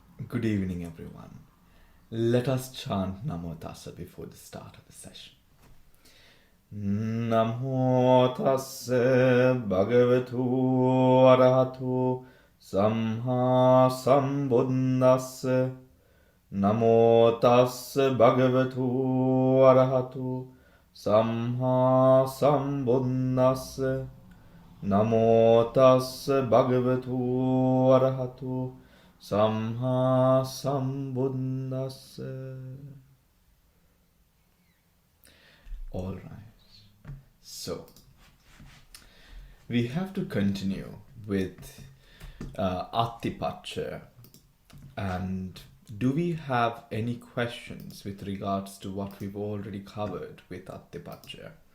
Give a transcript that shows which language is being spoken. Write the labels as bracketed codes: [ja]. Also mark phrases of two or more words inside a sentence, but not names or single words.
[en] Good evening, everyone. Let us chant [pi] Namo Tassa [en] before the start of the session. [pi] Namo Tassa Bhagavatu Arahato Samma Sambuddhassa. Namo Tassa Bhagavatu Arahato Samma Sambuddhassa. Namo Tassa Bhagavatu Arahato Samma Sambuddhassa. [en] All right. So, we have to continue with Attipacha. And do we have any questions with regards to what we've already covered with Attipacha?